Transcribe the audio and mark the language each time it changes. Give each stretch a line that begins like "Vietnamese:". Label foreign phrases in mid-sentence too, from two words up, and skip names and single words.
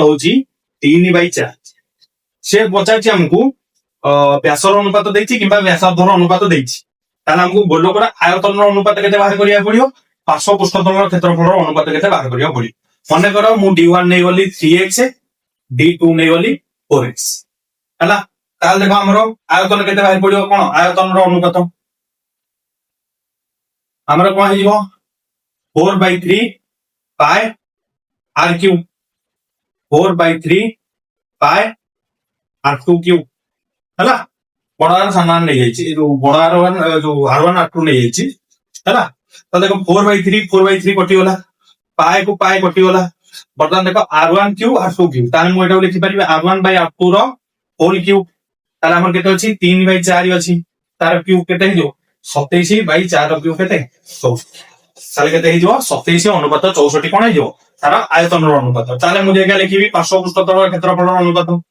Odia: ହଉଛି 3/4 ସେ ପଚାରିଛି ଆମକୁ ବ୍ୟାସର ଅନୁପାତ ଦେଇଛି କିମ୍ବା ବ୍ୟାସାର୍ଦ୍ଧର ଅନୁପାତ ଦେଇଛି ତାହେଲେ ଆମକୁ ଗୋଲକର ଆୟତନର ଅନୁପାତ କେତେ ବାହାର କରିବାକୁ ପଡିବ ପାର୍ଶ୍ୱ ପୃଷ୍ଠତଳର କ୍ଷେତ୍ରଫଳର ଅନୁପାତ କେତେ ବାହାର କରିବାକୁ ପଡିବ ମନେକର ମୁଁ d1 ନେଇଗଲି 3x d2 ନେଇଗଲି 4x ହେଲା ତାହେଲେ ଦେଖ ଆମର ଆୟତନ କେତେ ବାହାରି ପଡିବ କଣ ଆୟତନର ଅନୁପାତ ଆମର କଣ ହେଇଯିବ
English: 4/3 by r cube 4/3 by r2 cube
Odia: ହେଲା ବଡ ଆର ସାମାନ ନେଇଯାଇଛି ଯୋଉ ବଡ ଆର ଯୋଉ r1 r2 ନେଇଯାଇଛି ହେଲା ତ ଦେଖ 4/3 କଟିଗଲା ପାଏ କୁ ପାଏ କଟିଗଲା ବର୍ତ୍ତମାନ ଦେଖ
English: r1 cube r2 cube
Odia: ତାହେଲେ ମୁଁ ଏଟାକୁ ଲେଖିପାରିବି
English: r1 by r2
Odia: ର
English: whole cube
Odia: ତାହେଲେ ଆମର କେତେ ଅଛି 3/4 ଅଛି ତାର cube କେତେ ହେଇଯିବ 27/4 ର cube କେତେ 64 ତାହେଲେ କେତେ ହେଇଯିବ 27 ଅନୁପାତ 64 କଣ ହେଇଯିବ ତାର ଆୟତନର ଅନୁପାତ ତାହେଲେ ମୁଁ ଯେଗା ଲେଖିବି ପାର୍ଶ୍ୱ ପୃଷ୍ଠତଳ କ୍ଷେତ୍ରଫଳର ଅନୁପାତ